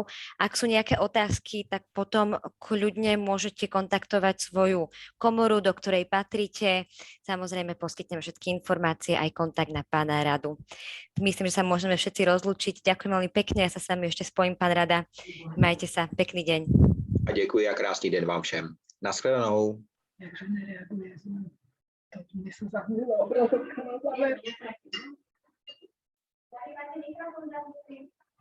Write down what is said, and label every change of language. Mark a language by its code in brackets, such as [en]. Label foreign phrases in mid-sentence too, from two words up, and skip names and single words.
[sk] Ak sú nejaké otázky, tak potom kľudne môžete kontaktovať svoju komoru, do ktorej patríte. Samozrejme, poskytnem všetky informácie aj kontakt na pána Radu. Myslím, že sa môžeme všetci rozlúčiť. Ďakujem veľmi pekne. Ja sa s vami ešte spojím, pán Rada. Majte sa. Pekný deň. [cs] A děkuji a krásný den vám všem. Naschledanou. Jakže nereaguje. To mě se zahmula obrazovka na závěr. Tady máte mikrofon zapnutý.